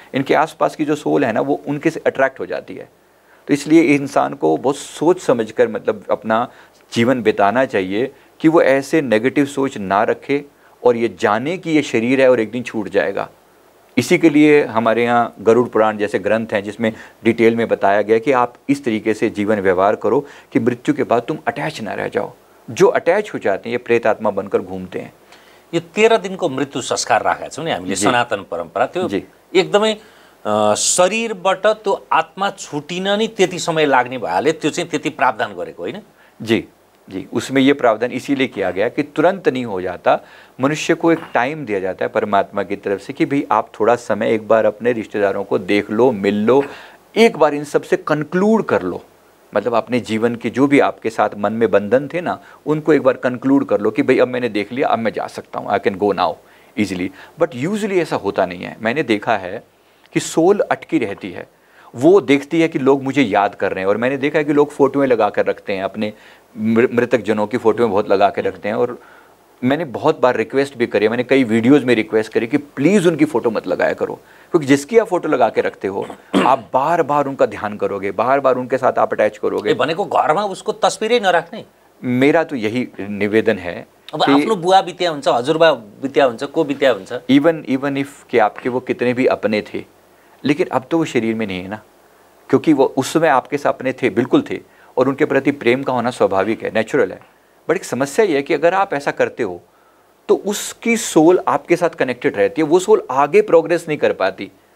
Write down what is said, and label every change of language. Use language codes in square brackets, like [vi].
[hi] इनके आसपास की जो सोल है ना, वो उनके से अट्रैक्ट हो जाती है। तो इसलिए इंसान को बहुत सोच समझकर मतलब अपना जीवन बिताना चाहिए कि वो ऐसे नेगेटिव सोच ना रखे और ये जाने कि ये शरीर है और एक दिन छूट जाएगा। इसी के लिए हमारे यहाँ गरुड़ पुराण जैसे ग्रंथ हैं जिसमें डिटेल में बताया गया कि आप इस तरीके से जीवन व्यवहार करो कि मृत्यु के बाद तुम अटैच ना रह जाओ। जो अटैच हो जाते हैं ये प्रेत आत्मा बनकर घूमते हैं। [ne] यो 13 दिनको मृत्यु संस्कार राखेका छौँ नि हामीले, सनातन परम्परा। त्यो एकदमै शरीरबाट त्यो आत्मा छुटिन नि त्यति समय लाग्ने भएले त्यो चाहिँ त्यति प्रावधान गरेको होइन? [hi] जी जी, उसमें ये प्रावधान इसीलिए किया गया कि तुरंत नहीं हो जाता, मनुष्य को एक टाइम दिया जाता है परमात्मा की तरफ से कि भाई आप थोड़ा समय एक बार अपने रिश्तेदारों को देख लो, मिल लो, एक बार इन सब से कंक्लूड कर लो। मतलब अपने जीवन के जो भी आपके साथ मन में बंधन थे ना, उनको एक बार कंक्लूड कर लो कि भाई अब मैंने देख लिया, अब मैं जा सकता हूँ, [en] I can go now easily. [hi] But usually ऐसा होता नहीं है। मैंने देखा है कि सोल अटकी रहती है, वो देखती है कि लोग मुझे याद कर रहे हैं, और मैंने देखा है कि लोग फ़ोटोएँ लगा कर रखते हैं, अपने मृतक जनों की फ़ोटोएँ बहुत लगा के रखते हैं। और मैंने बहुत बार रिक्वेस्ट भी करी, मैंने कई वीडियोज़ में रिक्वेस्ट करी कि प्लीज़ उनकी फ़ोटो मत लगाया करो, क्योंकि जिसकी आप फ़ोटो लगा के रखते हो आप बार बार उनका ध्यान करोगे, बार बार उनके साथ आप अटैच करोगे। [ne] भनेको घरमा उसको तस्बिरै नराख्ने। [hi] मेरा तो यही निवेदन है। [ne] अब आफ्नो बुवा बित्या हुन्छ, हजुरबा बित्या हुन्छ, को बित्या हुन्छ, [hi] इवन इफ कि आपके वो कितने भी अपने थे, लेकिन अब तो वो शरीर में नहीं है ना, क्योंकि वो उस समय आपके सपने थे, बिल्कुल थे, और उनके प्रति प्रेम का होना स्वाभाविक है, नेचुरल है। बट एक समस्या ये है कि अगर आप ऐसा करते हो तो उसकी सोल आपके साथ कनेक्टेड रहती है, वो सोल आगे प्रोग्रेस नहीं कर पाती।